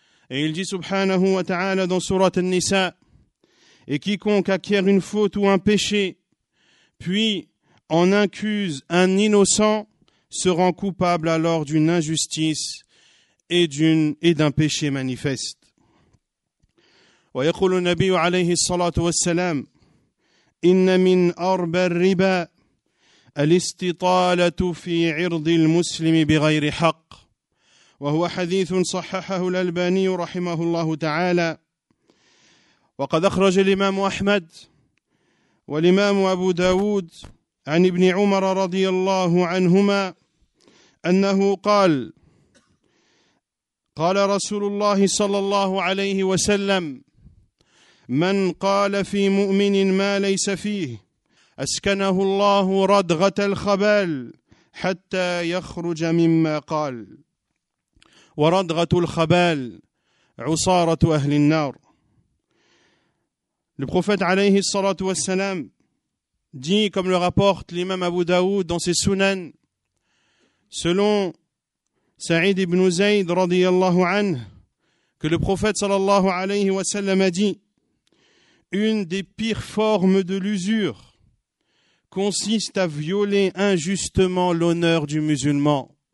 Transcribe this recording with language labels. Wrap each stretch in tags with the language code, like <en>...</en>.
<fr>Et il dit subhanahu wa ta'ala dans sourate An-Nisa: et quiconque acquiert une faute ou un péché, puis en accuse un innocent, se rend coupable alors d'une injustice et d'un péché manifeste.</fr> <ar>Wa yaqulu an-nabiyyu alayhi salatu wassalam: inna min arba ar-riba الاستطالة في عرض المسلم بغير حق، وهو حديث صححه الألباني رحمه الله تعالى. وقد أخرج الإمام أحمد والإمام أبو داود عن ابن عمر رضي الله عنهما أنه قال: قال رسول الله صلى الله عليه وسلم: من قال في مؤمن ما ليس فيه أسكنه الله ردغة الخبال حتى يخرج مما قال. وردغة الخبال عصارة أهل النار.</ar> <fr>Le prophète عليه الصلاة والسلام dit, comme le rapporte l'imam Abu Daoud dans ses Sunan, selon Saïd ibn Zayd رضي الله عنه, que le prophète صلى الله عليه وسلم a dit: une des pires formes de l'usure consiste à violer injustement l'honneur du musulman.</fr>